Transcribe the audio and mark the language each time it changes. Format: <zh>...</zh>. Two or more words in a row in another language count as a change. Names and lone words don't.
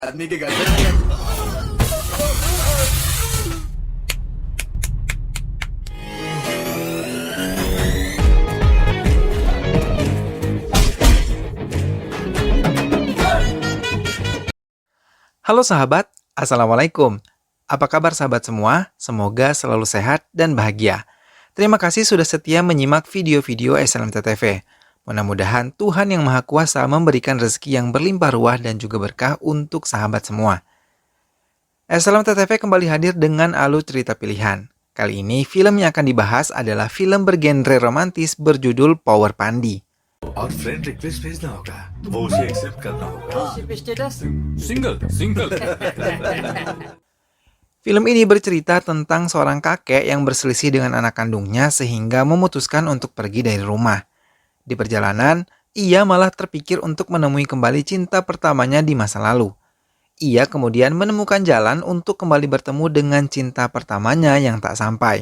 <hi>आदमी के घर पे</hi> <id>Halo sahabat, Assalamualaikum. Apa kabar sahabat semua? Semoga selalu sehat dan bahagia. Terima kasih sudah setia menyimak video-video SLMT TV. Mudah-mudahan Tuhan Yang Maha Kuasa memberikan rezeki yang berlimpah ruah dan juga berkah untuk sahabat semua. SLMT TV kembali hadir dengan alur cerita pilihan. Kali ini film yang akan dibahas adalah film bergenre romantis berjudul Power Pandi.</id> <hi>और</hi> <en>friend request</en> <hi>भेजना होगा वो उसे एक्सेप्ट करना होगा सिंगल</hi> <id>Film ini bercerita tentang seorang kakek yang berselisih dengan anak kandungnya sehingga memutuskan untuk pergi dari rumah. Di perjalanan, ia malah terpikir untuk menemui kembali cinta pertamanya di masa lalu. Ia kemudian menemukan jalan untuk kembali bertemu dengan cinta pertamanya yang tak sampai.</id>